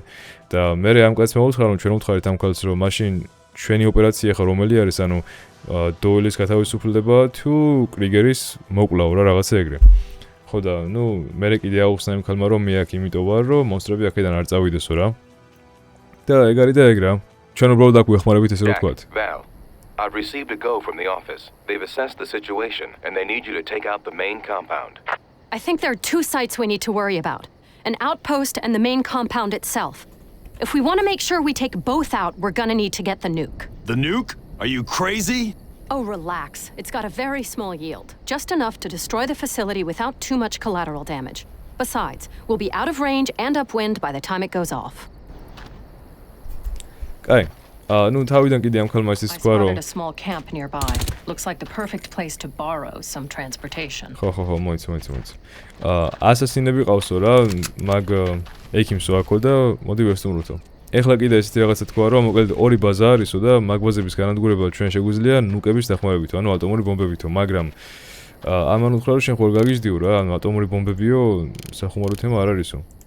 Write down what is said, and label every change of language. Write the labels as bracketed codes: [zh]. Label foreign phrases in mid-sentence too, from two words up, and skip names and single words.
[ka] და მე ამ კაცს მოვუთხარ რომ ჩვენ ვუთხარით ამ ქალს რომ მაშინ ჩვენი ოპერაცია ხა რომელი არის, ანუ დოილის გათავისუფლდება თუ კრიგერის მოკვლავა რა რაღაცა ეგრე. ხო და ნუ მე კიდე აუხსნა იმ ქალმა რომ მე აქ იმიტომ ვარ რომ მონსტრები აქედან არ წავიდესო რა. და ეგ არის და ეგ რა. ჩვენ უბრალოდ აქ ვეხმარებით ესე რომ ვთქვათ. [en] Val, I've received a go from the office. They've assessed the situation and they need you to take out the main compound. I think there are two sites we need to worry about. An outpost and the main compound itself. If we want to make sure we take both out, we're gonna need to get the nuke. The nuke? Are you crazy? Oh, relax. It's got a very small yield. Just enough to destroy the facility without too much collateral damage. Besides, we'll be out of range and upwind by the time it goes off. [ka] კაი. ნუ თავიდან კიდე ამ ქალმა ის [en] I [ka] თქვა რომ [en] spotted a small camp nearby. Looks like the perfect place to borrow some transportation. [ka] ხო, მოიცა. ასასინები ყავსო რა, მაგ ექიმსო აქო და მოდი ვესტუმროთო. ეხლა კიდე ესეთი რაღაცა თქვა რომ მოკლედ ორი ბაზა არისო და მაგ ბაზების განადგურება ჩვენ შეგვიძლია ნუკების დახმარებით, ანუ ატომური ბომბებითო, მაგრამ ამან უთხრა რომ შენ ხوار გაგიჟდიო რა, ანუ ატომური ბომბებიო სახუმარო თემა არ არისო.